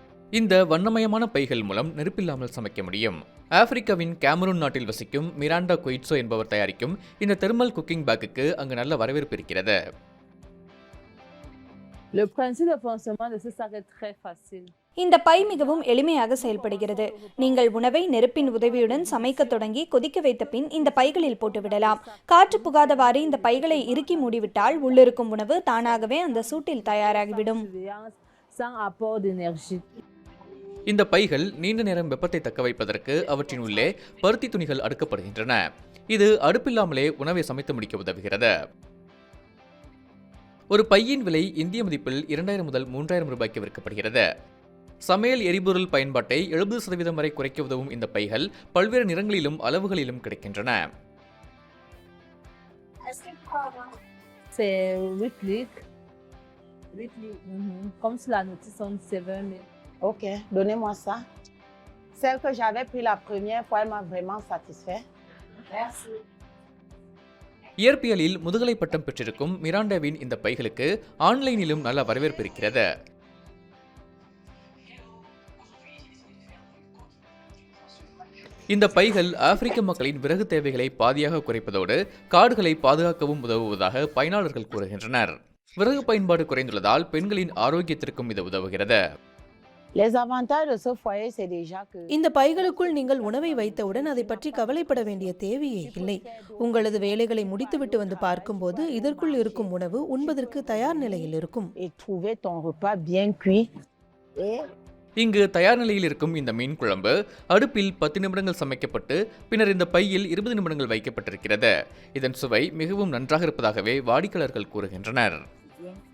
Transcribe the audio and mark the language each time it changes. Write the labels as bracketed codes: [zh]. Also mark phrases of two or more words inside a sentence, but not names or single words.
[ta] இந்த வண்ணமயமான பைகள் மூலம் நெருப்பில்லாமல் சமைக்க முடியும். ஆப்பிரிக்காவின் கேமரூன் நாட்டில் வசிக்கும் மிராண்டா கொயிட்சோ என்பவர் தயாரிக்கும் இந்த [en] thermal cooking [ta] பேக்குக்கு அங்கு நல்ல வரவேற்பு இருக்கிறது. [fr] Le principe de fonctionnement de ce sac est très facile. [ta] இந்த பை மிகவும் எளிமையாக செயல்படுகிறது. நீங்கள் உணவை நெருப்பின் உதவியுடன் சமைக்க தொடங்கி கொதிக்க வைத்த பின் இந்த பைகளில் போட்டுவிடலாம். காற்று புகாதவாறு இந்த பைகளை இறுக்கி மூடிவிட்டால் உள்ளிருக்கும் உணவு தானாகவே அந்த சூட்டில் தயாராகிவிடும். [fr] Sans apport d'énergie. [ta] இந்த பைகள் நீண்ட நேரம் வெப்பத்தை தக்க வைப்பதற்கு அவற்றின் உள்ளே பருத்தி துணிகள் அடுக்கப்படுகின்றன. இது அடுப்பில்லாமலே உணவை சமைத்து முடிக்க உதவுகிறது. ஒரு பையின் விலை இந்திய மதிப்பில் 2000 முதல் 3000 ரூபாய்க்கு விற்கப்படுகிறது. சமையல் எரிபொருள் பயன்பாட்டை 70% வரை குறைக்க உதவும் இந்த பைகள் பல்வேறு நிறங்களிலும் அளவுகளிலும் கிடைக்கின்றன. [fr] C'est 8 litres. 8 litres. Comme sur la notice, on dit 7 000. Ok, donnez-moi ça. Celle que j'avais pris la première fois, elle m'a vraiment satisfait. Merci. [ta] இயற்பியலில் முதுகலை பட்டம் பெற்றிருக்கும் மிராண்டாவின் இந்த பைகளுக்கு ஆன்லைனிலும் நல்ல வரவேற்பு இருக்கிறது. இந்த பைகள் ஆப்பிரிக்க மக்களின் விறகு தேவைகளை பாதியாக குறைப்பதோடு காடுகளை பாதுகாக்கவும் உதவுவதாக பயனாளர்கள் கூறுகின்றனர். விறகு பயன்பாடு குறைந்துள்ளதால் பெண்களின் ஆரோக்கியத்திற்கும் இது உதவுகிறது. [fr] Les avantages de ce foyer, c'est déjà que [ta] இந்த பைகளுக்குள் நீங்கள் உணவை வைத்தவுடன் அதை பற்றி கவலைப்பட வேண்டிய தேவையே இல்லை. உங்களது வேலைகளை முடித்துவிட்டு வந்து பார்க்கும்போது இதற்குள் இருக்கும் உணவு உண்பதற்கு தயார் நிலையில் இருக்கும். [fr] et trouver ton repas bien cuit. Et [ta] இங்கு தயார் நிலையில் இருக்கும் இந்த மீன் குழம்பு அடுப்பில் 10 நிமிடங்கள் சமைக்கப்பட்டு பின்னர் இந்த பையில் 20 நிமிடங்கள் வைக்கப்பட்டிருக்கிறது. இதன் சுவை மிகவும் நன்றாக இருப்பதாகவே வாடிக்கையாளர்கள் கூறுகின்றனர்.